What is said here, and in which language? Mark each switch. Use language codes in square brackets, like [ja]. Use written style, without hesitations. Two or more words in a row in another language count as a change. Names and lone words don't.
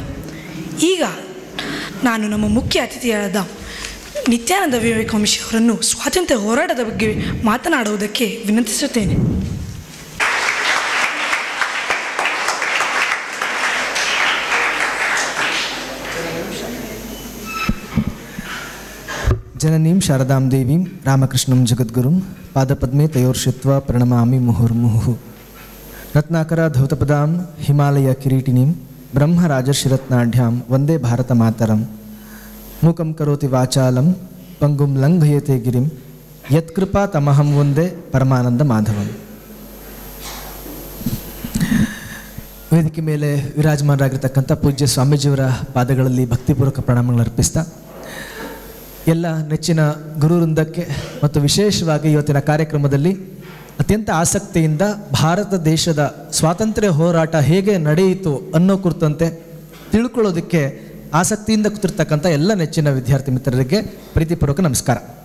[kn] ಈಗ ನಾನು ನಮ್ಮ ಮುಖ್ಯ ಅತಿಥಿಯಾದ ನಿತ್ಯಾನಂದ ವಿವೇಕ ವಂಶಿ ಅವರನ್ನು ಸ್ವಾತಂತ್ರ್ಯ ಹೋರಾಟದ ಬಗ್ಗೆ ಮಾತನಾಡುವುದಕ್ಕೆ ವಿನಂತಿಸುತ್ತೇನೆ. [sa] ಜನನೀಂ ಶಾರದಾಂ ದೇವೀಂ ರಾಮಕೃಷ್ಣಂ ಜಗದ್ಗುರುಂ ಪಾದಪದ್ಮೇ ತಯೋರ್ಷಿತ್ವ ಪ್ರಣಮಾಮಿ ಮುಹುರ್ಮುಹುಃ. ರತ್ನಾಕರ ಧೌತಪದಾಂ ಹಿಮಾಲಯ ಕಿರೀಟಿನೀಂ ಬ್ರಹ್ಮರಾಜರ್ಷಿರತ್ನಾಢ್ಯಾಂ ವಂದೇ ಭಾರತ ಮಾತರಂ. ಮೂಕಂ ಕರೋತಿ ವಾಚಾಲಂ ಪಂಗುಂ ಲಂಘಯತೆ ಗಿರಿಂ ಯತ್ಕೃಪಾ ತಮಹಂ ವಂದೇ ಪರಮಾನಂದ ಮಾಧವಂ. [kn] ವೇದಿಕೆ ಮೇಲೆ ವಿರಾಜಮಾನರಾಗಿರ್ತಕ್ಕಂಥ ಪೂಜ್ಯ ಸ್ವಾಮೀಜಿಯವರ ಪಾದಗಳಲ್ಲಿ ಭಕ್ತಿಪೂರ್ವಕ ಪ್ರಣಾಮಗಳನ್ನು ಅರ್ಪಿಸ್ತಾ ಎಲ್ಲ ನೆಚ್ಚಿನ ಗುರುವೃಂದಕ್ಕೆ ಮತ್ತು ವಿಶೇಷವಾಗಿ ಇವತ್ತಿನ ಕಾರ್ಯಕ್ರಮದಲ್ಲಿ ಅತ್ಯಂತ ಆಸಕ್ತಿಯಿಂದ ಭಾರತ ದೇಶದ ಸ್ವಾತಂತ್ರ್ಯ ಹೋರಾಟ ಹೇಗೆ ನಡೆಯಿತು ಅನ್ನೋ ಕುರಿತಂತೆ ತಿಳ್ಕೊಳ್ಳೋದಕ್ಕೆ ಆಸಕ್ತಿಯಿಂದ ಕೂತಿರ್ತಕ್ಕಂಥ ಎಲ್ಲ ನೆಚ್ಚಿನ ವಿದ್ಯಾರ್ಥಿ ಮಿತ್ರರಿಗೆ ಪ್ರೀತಿಪೂರ್ವಕ ನಮಸ್ಕಾರ.